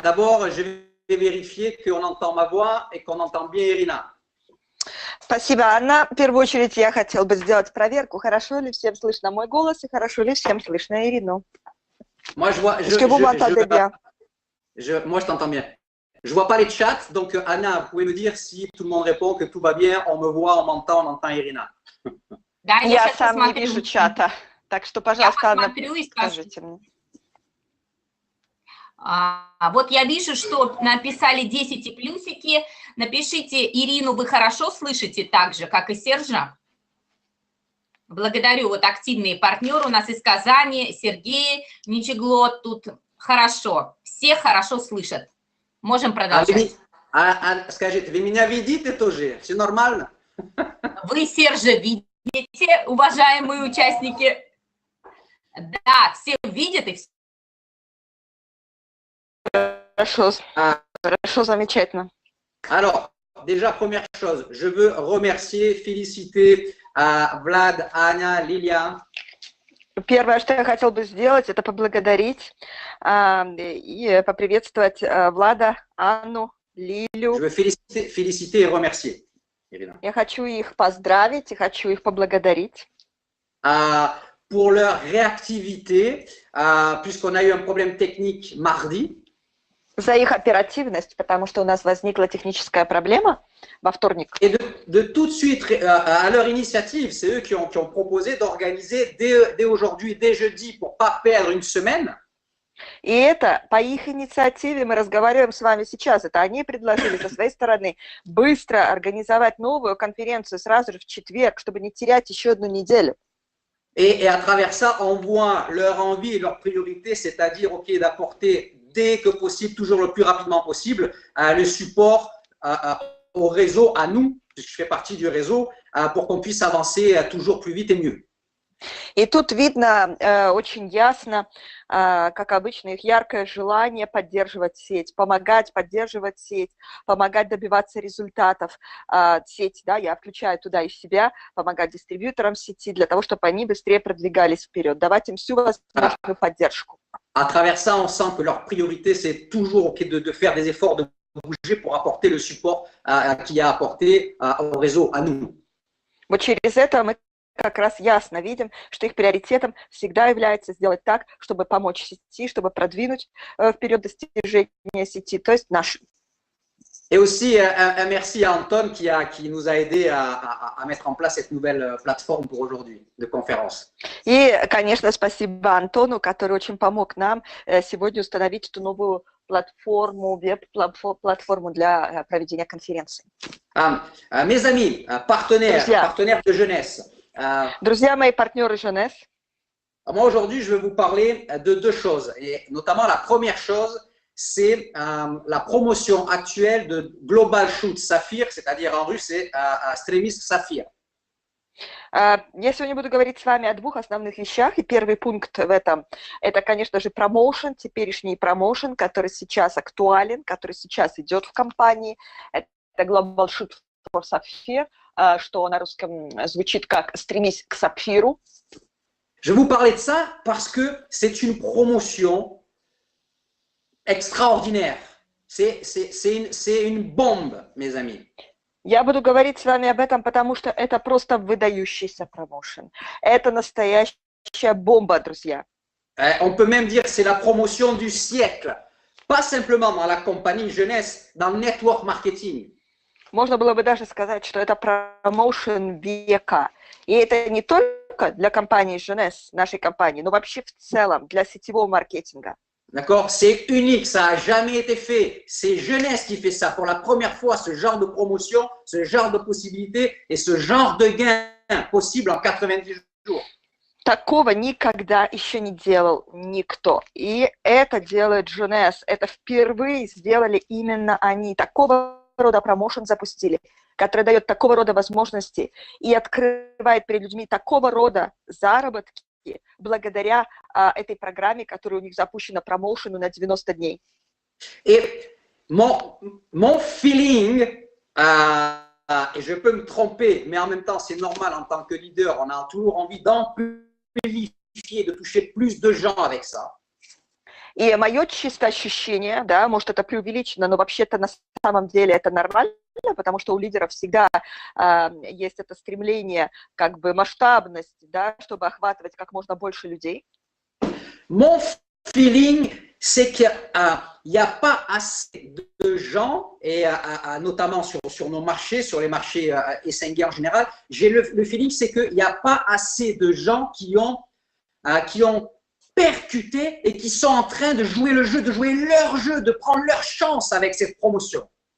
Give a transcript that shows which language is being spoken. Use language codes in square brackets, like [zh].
[fr] D'abord, je vais vérifier qu'on entend ma voix et qu'on entend bien Irina. [ru] Спасибо, Анна. В первую очередь я хотел бы сделать проверку, хорошо ли всем слышно мой голос и хорошо ли всем слышно Ирину. [fr] Moi, Est-ce que vous m'entendez bien? Moi, je t'entends bien. Je vois pas les chats, donc Anna, vous pouvez me dire si tout le monde répond que tout va bien, on me voit, on m'entend, on entend Irina. [ru] Да, Я сам не вижу чата, так что, пожалуйста, Анна, скажите мне. Вот я вижу, что написали 10 и плюсики. Напишите, Ирину вы хорошо слышите так же, как и Сержа? Благодарю, вот активные партнеры у нас из Казани, Сергей Ничеглот, тут хорошо, все хорошо слышат. Можем продолжать. Скажите, вы меня видите тоже? Все нормально? Вы, Сержа, видите, уважаемые участники? Да, все видят и все. Хорошо, хорошо, замечательно. [fr] Alors, déjà, première chose, je veux remercier, féliciter Vlad, Anya, Lilia. [ru] Первое, что я хотел бы сделать, это поблагодарить и поприветствовать Влада, Анну, Лилю. [fr] Je veux féliciter et remercier, Irina. [ru] Я хочу их поздравить и хочу их поблагодарить. [fr] Pour leur réactivité, puisqu'on a eu un problème technique mardi. [ru] За их оперативность, потому что у нас возникла техническая проблема во вторник. [fr] Et de tout de suite, à leur initiative, c'est eux qui ont proposé d'organiser dès aujourd'hui, dès jeudi, pour ne pas perdre une semaine. [ru] И это по их инициативе, мы разговариваем с вами сейчас, это они предложили со своей стороны быстро организовать новую конференцию сразу же в четверг, чтобы не терять еще одну неделю. [fr] Et à travers ça, on voit leur envie et leur priorité, c'est-à-dire d'apporter dès que possible, toujours le plus rapidement possible, le support au réseau, à nous, puisque je fais partie du réseau, pour qu'on puisse avancer toujours plus vite et mieux. [ru] И тут видно очень ясно, как обычно, их яркое желание поддерживать сеть, помогать поддерживать сеть, помогать добиваться результатов сети. Да, я включаю туда и себя, помогать дистрибьюторам сети для того, чтобы они быстрее продвигались вперед, давать им всю возможную поддержку. [fr] À travers ça, on sent que leur priorité, c'est toujours de faire des efforts, de bouger pour apporter le support qu'il y a apporté au réseau, à nous. [ru] Вот через это мы как раз ясно видим, что их приоритетом всегда является сделать так, чтобы помочь сети, чтобы продвинуть вперед достижения сети, то есть наши. [fr] Et aussi un merci à Anton qui nous a aidé à mettre en place cette nouvelle plateforme pour aujourd'hui de conférence. [ru] И, конечно, спасибо Антону, который очень помог нам сегодня установить эту новую платформу, веб-платформу для проведения конференции. [fr] Mes amis, partenaires de jeunesse. [ru] Друзья мои, партнеры Jeunesse. [fr] Moi, aujourd'hui, je vais vous parler de deux choses. Et notamment, la première chose, c'est la promotion actuelle de Global Shoot Sapphire, c'est-à-dire en russe, c'est Stremis Sapphire. [ru] Я сегодня буду говорить с вами о двух основных вещах, и первый пункт в этом – это, конечно же, промоушен, теперешний промоушен, который сейчас актуален, который сейчас идет в компании. Это Global Shoot for Sapphire, что на русском звучит как «стремись к сапфиру». [fr] Je vais vous parler de ça parce que c'est une promotion extraordinaire. C'est une bombe, mes amis. [ru] Я буду говорить с вами об этом, потому что это просто выдающийся промоушен. Это настоящая бомба, друзья. [fr] On peut même dire que c'est la promotion du siècle. Pas simplement dans la compagnie jeunesse, dans le network marketing. [ru] Можно было бы даже сказать, что это промоушен века. И это не только для компании Jeunesse, нашей компании, но вообще в целом для сетевого маркетинга. [fr] D'accord? C'est unique, ça n'a jamais été fait. C'est Jeunesse qui fait ça. Pour la première fois, ce genre de promotion, ce genre de possibilité et ce genre de gain possible en 90 jours. [ru] Такого никогда еще не делал никто. И это делает Jeunesse. Это впервые сделали именно они. Такого рода промоушен запустили, который дает такого рода возможности и открывает перед людьми такого рода заработки благодаря этой программе, которая у них запущена, промоушену на 90 дней. [fr] Et mon feeling, et je peux me tromper, mais en même temps, c'est normal en tant que leader, on a toujours envie d'amplifier, de toucher plus de gens avec ça. [ru] И мое чисто ощущение, да, может, это преувеличено, но вообще-то на самом деле это нормально, потому что у лидеров всегда есть это стремление, как бы масштабность, да, чтобы охватывать как можно больше людей. [fr] Mon feeling, c'est qu'il n'y a pas assez de gens, et notamment sur nos marchés, sur les marchés Essenger en général, j'ai le feeling, c'est qu'il n'y a pas assez de gens qui ont percuté et qui sont en train de jouer le jeu, de jouer leur jeu, de prendre leur chance avec cette promotion.